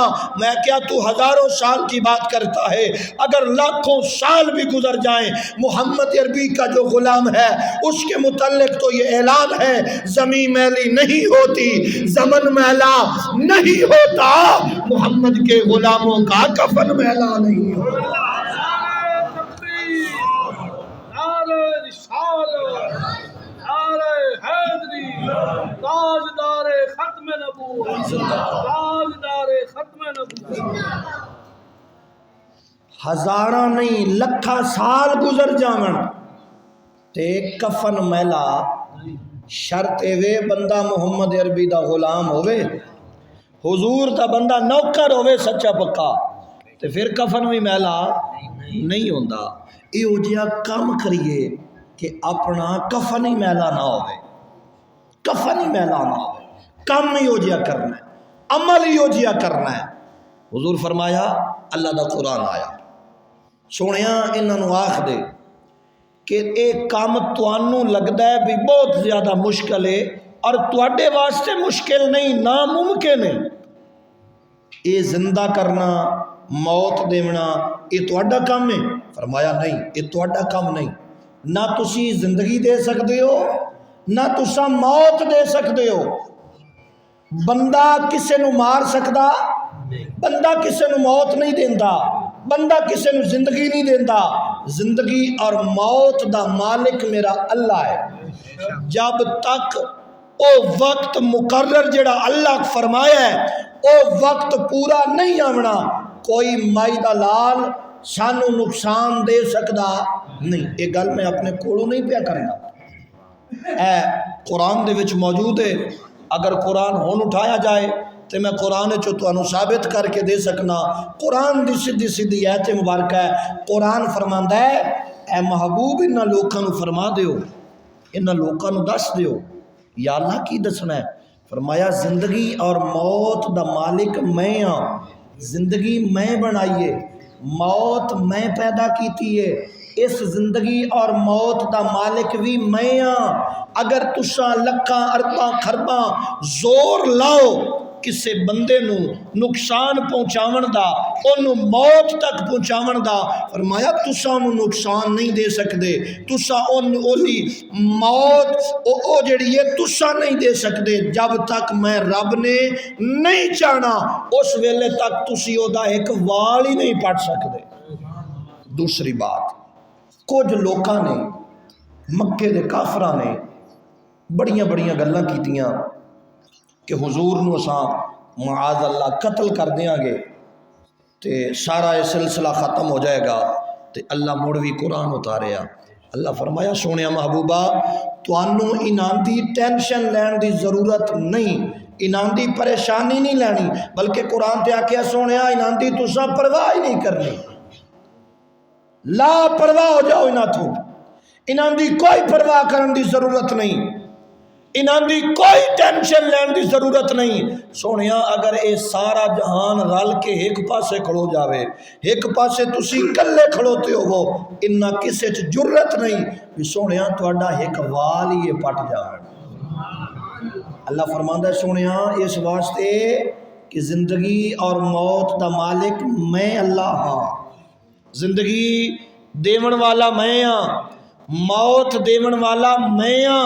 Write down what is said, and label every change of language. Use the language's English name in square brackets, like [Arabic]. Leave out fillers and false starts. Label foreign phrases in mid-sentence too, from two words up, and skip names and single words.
[Urdu] میں کیا تو ہزاروں سال کی بات کرتا ہے، اگر لاکھوں سال بھی گزر جائیں، محمد عربی کا جو غلام ہے اس کے متعلق تو یہ اعلان ہے، زمین میلی نہیں ہوتی، زمن میلا نہیں ہوتا، محمد کے غلاموں کا کفن میلا نہیں ہوتا۔ تاجدار ختم نبوت، تاجدار ختم نبوت۔ [Punjabi] ہزاراں نہیں لکھاں سال گزر جاون تے کفن میلا، شرط وے بندہ محمد عربی دا غلام ہوئے، حضور دا بندہ نوکر ہوئے سچا پکا، تے پھر کفن بھی میلا نہیں ہوندا۔ ایہو جہا کام کریے کہ اپنا کفن ہی میلا نہ ہوئے، کفن ہی میلا نہ ہوئے، کام ہی ہو جہا کرنا ہے، عمل ہی ہو جہا کرنا ہے۔ حضور فرمایا اللہ دا قرآن آیا، سونیا انہوں آکھ دے کہ ایک کام توانوں لگتا ہے بھی بہت زیادہ مشکل ہے اور تواڈے واسطے مشکل نہیں، ناممکن ہے، یہ زندہ کرنا موت دینا یہ تواڈا کام ہے؟ فرمایا نہیں، یہ تواڈا کام نہیں، نہ تسی زندگی دے سکتے ہو نہ تسا موت دے سکتے ہو۔ بندہ کسے نو مار سکدا، بندہ کسے نو موت نہیں دیندا، بندہ کسے نو زندگی نہیں دیندا، زندگی اور موت دا مالک میرا اللہ ہے۔ جب تک او وقت مقرر جڑا اللہ فرمایا ہے او وقت پورا نہیں آونا، کوئی مائی دا لال سانو نقصان دے سکدا نہیں۔ یہ گل میں اپنے کولوں نہیں پیا کرنا، اے قرآن دے وچ موجود ہے، اگر قرآن ہون اٹھایا جائے تو میں قرآن چو تانوں ثابت کر کے دے سکنا۔ قرآن دی سیدھی سیدھی آیت مبارکہ ہے، قرآن فرماندا ہے اے محبوب انہاں لوکاں نو فرما دیو، انہاں لوکاں نو دس دیو۔ یا اللہ کی دسنا ہے؟ فرمایا زندگی اور موت دا مالک میں ہاں، زندگی میں بنائیے، موت میں پیدا کیتی ہے، اس زندگی اور موت دا مالک بھی میں ہاں۔ اگر تساں لکھاں ارباں خرباں زور لاؤ کسے بندے نو نقصان پہنچاون دا، انہوں موت تک پہنچاون دا، فرمایا تساں انہوں نقصان نہیں دے سکتے، تساں اولی موت او جڑی ہے تساں نہیں دے سکتے جب تک میں رب نے نہیں چاہنا، اس ویلے تک تسی او دا ایک وال ہی نہیں پٹ سکتے۔ دوسری بات، کچھ لوکاں نے مکے دے کافراں نے بڑیاں بڑیاں گلاں کیتیاں کہ حضور نو اساں معاذ اللہ قتل کر دیاں گے تے سارا یہ سلسلہ ختم ہو جائے گا، تے اللہ مڑ بھی قرآن اتاریا۔ اللہ فرمایا سونیا محبوبہ توانوں انہاں دی ٹینشن لین دی ضرورت نہیں، انہاں دی پریشانی نہیں لینی، بلکہ قرآن تے آکھیا سونیا انہاں دی تساں پرواہ ہی نہیں کرنی، لا پرواہ ہو جاؤ انہاں تو، انہاں دی کوئی پرواہ کرن دی ضرورت نہیں، انہاں دی کوئی ٹینشن لین دی ضرورت نہیں۔ سونیا اگر اے سارا جہان رل کے ایک پاسے کھڑو جاوے، ایک پاسے تسی کلے کھڑوتے ہو، انہاں کسے چ جرت نہیں بھی سونیا تواڈا ایک وال ہی پٹ جاوے۔ اللہ فرماندا ہے سونیا اس واسطے کہ زندگی اور موت دا مالک میں اللہ ہاں، زندگی دیون والا میں ہاں، موت دیون والا میں ہاں۔